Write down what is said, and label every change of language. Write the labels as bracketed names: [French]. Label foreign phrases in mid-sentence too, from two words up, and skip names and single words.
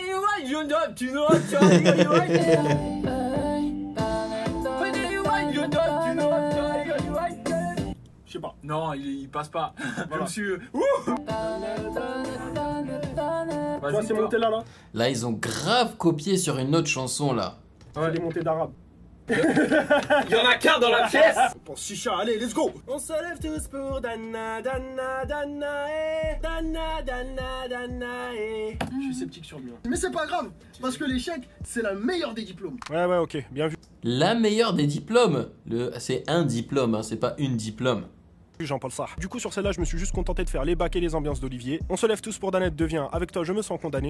[French] Je sais pas. Non, il passe pas. Voilà. Je me suis. Toi, c'est monté là, là. Là, ils ont grave copié sur une autre chanson là. C'est les montées d'arabe. Il y en a qu'un dans la pièce. On pense chicha, allez, [English] let's go. [French] On se lève tous pour Dana, Dana, Dana, eh. Dana, Dana, Dana, eh. Je suis sceptique sur lui. Hein. Mais c'est pas grave, parce que l'échec, c'est la meilleure des diplômes. Ouais, ok, bien vu. La meilleure des diplômes. C'est un diplôme, hein, c'est pas une diplôme. Jean-Paul Sarr. Du coup, sur celle-là, je me suis juste contenté de faire les bacs et les ambiances d'Olivier. On se lève tous pour Danette devient Avec toi, je me sens condamné.